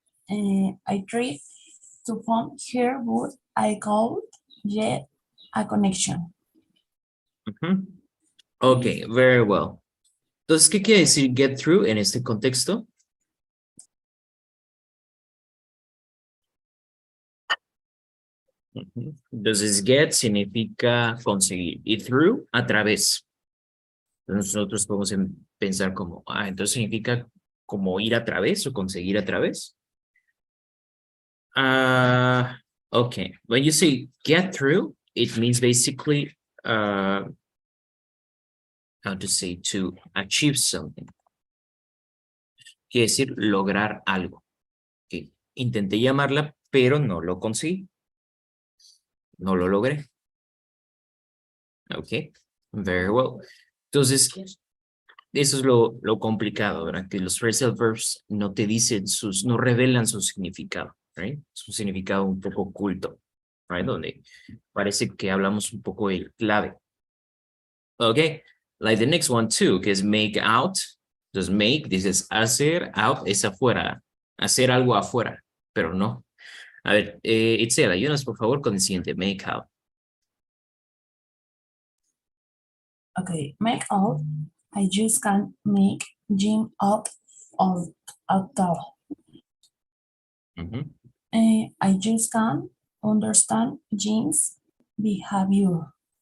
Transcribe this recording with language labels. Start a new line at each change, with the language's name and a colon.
English: I tried to find her, but I called yet a connection. Ok, very well.
Spanish: Entonces, ¿qué quiere decir get through en este contexto? Entonces, get significa conseguir y through a través. Entonces, nosotros podemos pensar como, entonces significa como ir a través o conseguir a través.
English: Okay, when you say get through, it means basically, how to say, to achieve something.
Spanish: Quiere decir lograr algo. Okay. Intenté llamarla, pero no lo conseguí. No lo logré.
English: Ok, very well.
Spanish: Entonces, eso es lo complicado, ¿verdad? Que los phrasal verbs no te dicen no revelan su significado,
English: right?
Spanish: Su significado un poco oculto,
English: right?
Spanish: Donde parece que hablamos un poco de clave.
English: Ok, like the next one too,
Spanish: que es
English: make out.
Spanish: Entonces, make, dices hacer, out es afuera. Hacer algo afuera, pero no. A ver, Itzel, ayúdanos por favor con el siguiente, make out.
English: Okay, make out. I just can't make Jim out of all. I just can't understand Jim's behavior.